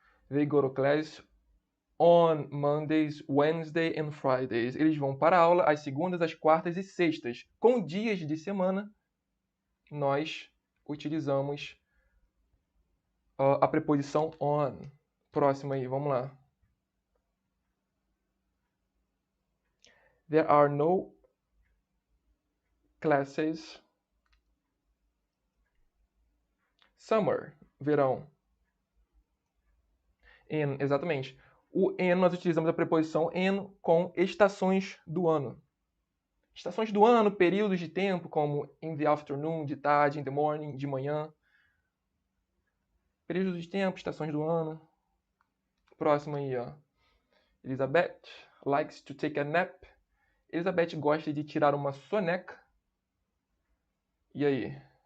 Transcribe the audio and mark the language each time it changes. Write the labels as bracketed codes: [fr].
[en] They go to class on Mondays, Wednesdays and Fridays. [pt] Eles vão para a aula às segundas, às quartas e sextas. Com dias de semana, nós utilizamos a preposição on. Próximo aí, vamos lá. [en] There are no classes. [pt] Summer, verão. In, exatamente. O in, nós utilizamos a preposição in com estações do ano. Estações do ano, períodos de tempo, como [en] in the afternoon, [pt] de tarde, [en] in the morning, [pt] de manhã. Períodos de tempo, estações do ano. Próximo aí, ó. [en] Elizabeth likes to take a nap. [pt] Elizabeth gosta de tirar uma soneca. E aí?